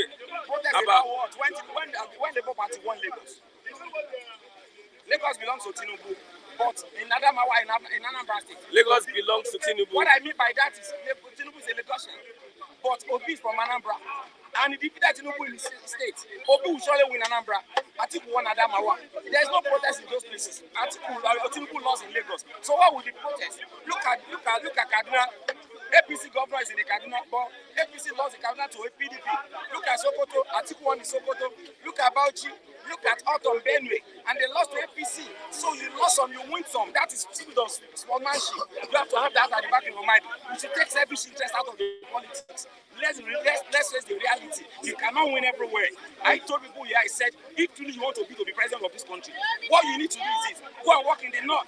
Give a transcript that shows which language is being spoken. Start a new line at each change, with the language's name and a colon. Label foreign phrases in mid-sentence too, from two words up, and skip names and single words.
English: about what? When Labour Party won Lagos, Lagos belongs to Tinubu. But in Adamawa, in Anambra State, Lagos belongs to Tinubu. What I mean by that is Tinubu is a Lagosian, but Obi is from Anambra, and he defeated Tinubu in his state. Obi will surely win Anambra. Atiku won Adamawa. There is no protest in those places. Tinubu lost in Lagos. So what will the protest? Look at Kaduna. APC governor is in the Kaduna, but APC lost the Kaduna to a PDP. Look at Sokoto, Atiku won in Sokoto. Look at Bauchi. Look at Autumn Benue, and they lost to APC. So you lost some, you win some. That is spirit of sportsmanship. You have to have that at the back of your mind. You should take selfish interest out of the politics. Let's face the reality. You cannot win everywhere. I told people here, I said, if truly you want to be president of this country, what you need to do is this: go and work in the north.